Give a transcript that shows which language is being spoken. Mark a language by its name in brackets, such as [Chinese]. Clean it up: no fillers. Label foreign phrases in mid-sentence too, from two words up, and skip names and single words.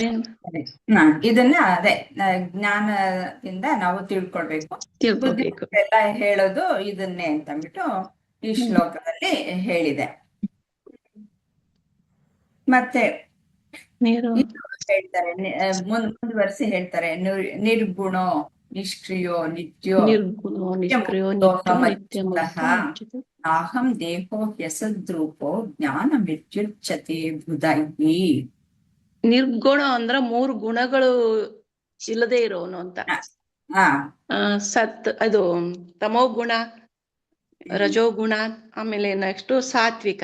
[Kannada] ಸರಿ. ಇದನ್ನ ಅದೇ ಜ್ಞಾನದಿಂದ ನಾವು ತಿಳ್ಕೊಳ್ಬೇಕು. ತಿಳ್ಕೊಬೇಕು. ಎಲ್ಲ ಹೇಳೋದು ಇದನ್ನೇ ಅಂತ ಅಂದ್ಬಿಟ್ಟು ಈ ಶ್ಲೋಕದಲ್ಲಿ ಹೇಳಿದೆ. ಮತ್ತೆ ನೀರು ಇದು ಹೇಳ್ತಾರೆ, ಮುಂದುವರಿಸಿ ಹೇಳ್ತಾರೆ, [Sanskrit] ನಿರ್ಗುಣೋ ನಿಷ್ಕ್ರಿಯೋ ನಿತ್ಯೋ ನಿರ್ಗುಣೋ ನಿಷ್ಕ್ರಿಯೋ ನಿತ್ಯೋ ನಿತ್ಯ ಮುಕ್ತೋ ನಾಹಂ ದೇಹೋ ಹ್ಯಸದ್ರೂಪೋ ಜ್ಞಾನ ಮಿತ್ಯುಚ್ಯತೆ ಬುಧೈಹಿ. [Kannada] ನಿರ್ಗುಣ ಅಂದ್ರ 3 ಗುಣಗಳು ಇಲ್ಲದೆ ಇರೋನು ಅಂತ. ಸತ್ ಅದು ತಮೋಗುಣ, ರಜೋಗುಣ, ಆಮೇಲೆ ನೆಕ್ಸ್ಟ್ ಸಾತ್ವಿಕ.